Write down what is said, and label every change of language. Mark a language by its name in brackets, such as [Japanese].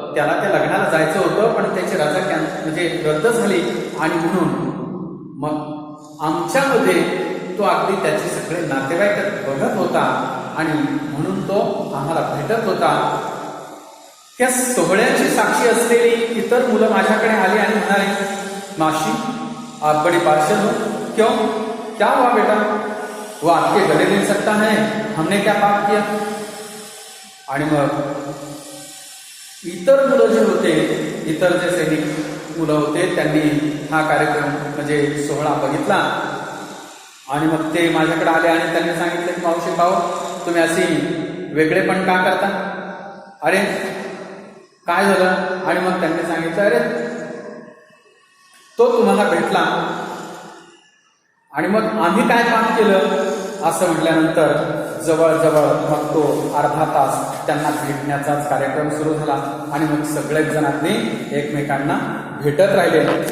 [Marathi] त्याला त्या लग्नाला जायचं होतं, पण त्याची रजा म्हणजे रद्द झाली आणि म्हणून मग आमच्यामध्ये तो अगदी त्याचे सगळे नातेवाईक बघत होता आणि म्हणून तो आम्हाला भेटत होता. त्या सोहळ्याची साक्षी असलेली इतर मुलं माझ्याकडे आली आणि म्हणाली, [Hindi] माशी आप बड़ी पार्शल हो, क्यों, क्या हुआ बेटा? वो आपके गले मिल सकता है, हमने क्या पाप किया? [Marathi] आणि मग इतर मुलं जे होते, इतर जे सैनिक मुलं होते, त्यांनी हा कार्यक्रम म्हणजे सोहळा बघितला आणि मग ते माझ्याकडे आले आणि त्यांनी सांगितलं की मावशी भाऊ, तुम्ही अशी वेगळेपण का करता? अरे काय झालं? आणि मग त्यांनी सांगितलं, अरे तो तुम्हाला भेटला आणि मग आम्ही काय काम केलं असं म्हटल्यानंतर जवळजवळ मग तो अर्धा तास त्यांना भेटण्याचाच कार्यक्रम सुरू झाला आणि मग सगळेच जणांनी एकमेकांना भेटत राहिले.